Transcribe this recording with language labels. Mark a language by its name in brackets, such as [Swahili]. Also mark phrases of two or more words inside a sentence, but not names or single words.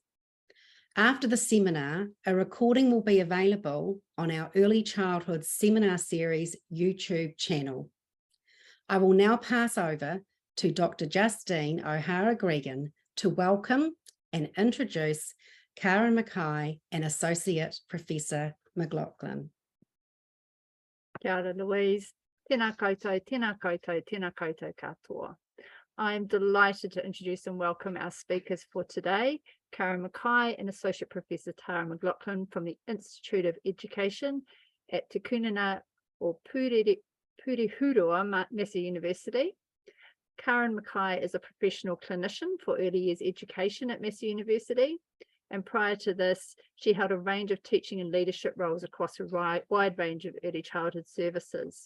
[English] After the seminar, a recording will be available on our Early Childhood Seminar Series YouTube channel. I will now pass over to Dr. Justine O'Hara-Gregan to welcome and introduce Karen Mackay and Associate Professor McLaughlin. [Māori] Kia ora, Louise. Tēnā koutou, tēnā koutou, tēnā koutou katoa. [English] I am delighted to introduce and welcome our speakers for today, Karen Mackay and Associate Professor Tara McLaughlin from the Institute of Education at Te Kununa or Purihurua, Massey University. Karen Mackay is a professional clinician for early years education at Massey University, and prior to this, she held a range of teaching and leadership roles across a wide range of early childhood services.